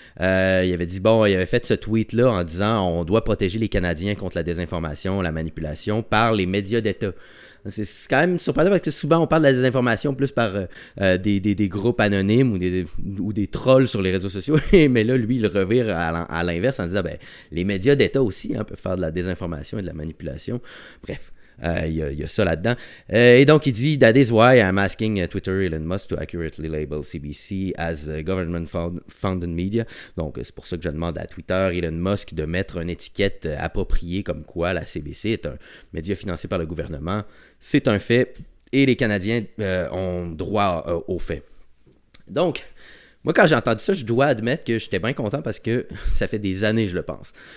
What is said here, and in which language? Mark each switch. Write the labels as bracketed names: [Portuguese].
[French] Il avait dit, il avait fait ce tweet-là en disant on doit protéger les Canadiens contre la désinformation, la manipulation par les médias d'État. C'est quand même surprenant parce que souvent on parle de la désinformation plus par des groupes anonymes ou des trolls sur les réseaux sociaux. Mais là, lui, il revire à l'inverse en disant les médias d'État aussi, hein, peuvent faire de la désinformation et de la manipulation. Bref. Il y a ça là-dedans. Et donc, il dit [English] That is why I'm asking Twitter Elon Musk to accurately label CBC as government-funded media. [French] Donc, c'est pour ça que je demande à Twitter Elon Musk de mettre une étiquette appropriée comme quoi la CBC est un média financé par le gouvernement. C'est un fait et les Canadiens ont droit aux faits. Donc, moi, quand j'ai entendu ça, je dois admettre que j'étais bien content parce que ça fait des années, je le pense.